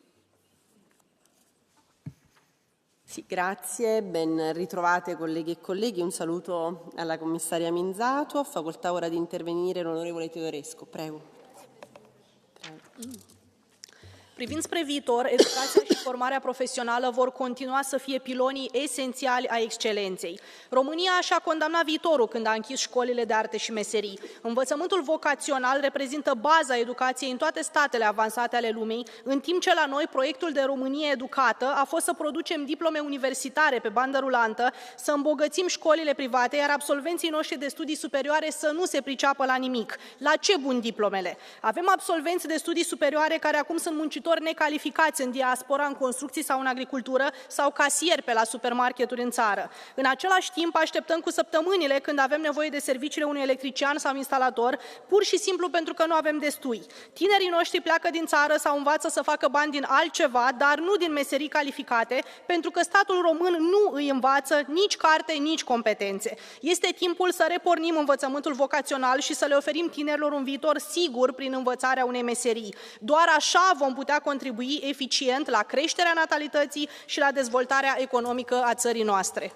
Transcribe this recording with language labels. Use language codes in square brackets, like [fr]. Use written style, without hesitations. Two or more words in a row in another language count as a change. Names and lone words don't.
[it] Sì, grazie, ben ritrovate colleghe e colleghi, un saluto alla commissaria Minzato. Ha facoltà ora di intervenire l'onorevole Teodorescu, prego. [ro] Privind spre viitor, educația și formarea profesională vor continua să fie pilonii esențiali a excelenței. România și-a condamnat viitorul când a închis școlile de arte și meserii. Învățământul vocațional reprezintă baza educației în toate statele avansate ale lumii, în timp ce la noi proiectul de Românie educată a fost să producem diplome universitare pe bandă rulantă, să îmbogățim școlile private, iar absolvenții noștri de studii superioare să nu se priceapă la nimic. La ce bun diplomele? Avem absolvenți de studii superioare care acum sunt muncitori necalificați în diaspora, în construcții sau în agricultură, sau casieri pe la supermarketuri în țară. În același timp, așteptăm cu săptămânile când avem nevoie de serviciile unui electrician sau instalator, pur și simplu pentru că nu avem destui. Tinerii noștri pleacă din țară sau învață să facă bani din altceva, dar nu din meserii calificate, pentru că statul român nu îi învață nici carte, nici competențe. Este timpul să repornim învățământul vocațional și să le oferim tinerilor un viitor sigur prin învățarea unei meserii. Doar așa vom putea contribui eficient la creșterea natalității și la dezvoltarea economică a țării noastre.